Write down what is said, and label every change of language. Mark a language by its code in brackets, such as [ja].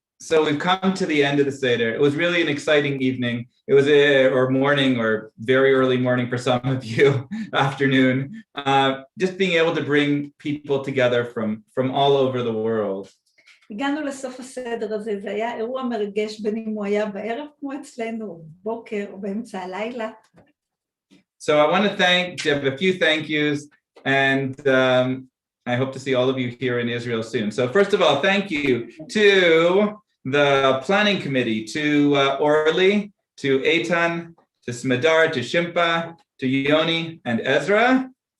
[en] So we've come to the end of the Seder. It was really an exciting evening. It was or morning, or very early morning for some of you, afternoon. Just being able to bring people together from all over the world. [he] הגענו לסוף הסדר הזה, זה היה אירוע מרגש בין אם הוא היה בערב כמו אצלנו, או בוקר, או באמצע הלילה. [en] So I want to give a few thank yous, and I hope to see all of you here in Israel soon. So first of all, thank you to the planning committee, to Orly, to Aytan, to Smadar, to Shimpa, to Yoni and Ezra.